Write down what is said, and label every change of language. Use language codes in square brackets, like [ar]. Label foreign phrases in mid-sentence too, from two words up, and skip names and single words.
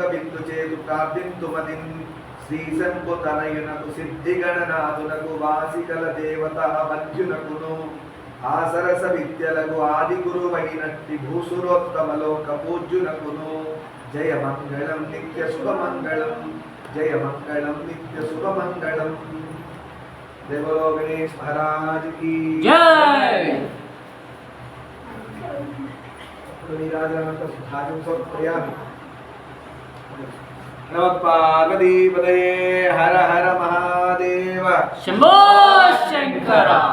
[te] బిందు చేదు ప్రార్థింతుమదిన్ శ్రీశంభు తనయునకు సిద్ధిగణనాథునకు వాసికల దేవత మధ్యునకును ఆసరస విద్యలకు ఆది గురువైనట్టి భూసురోత్తమలోక పూజ్యునకును జయ మంగళం నిత్య శుభమంగళం జయ మంగళం నిత్య శుభమంగళం [hi] देवलो गणेश महाराज की जय [sa] नमः पार्वतीपतये हर हर महादेव शंभो शंकर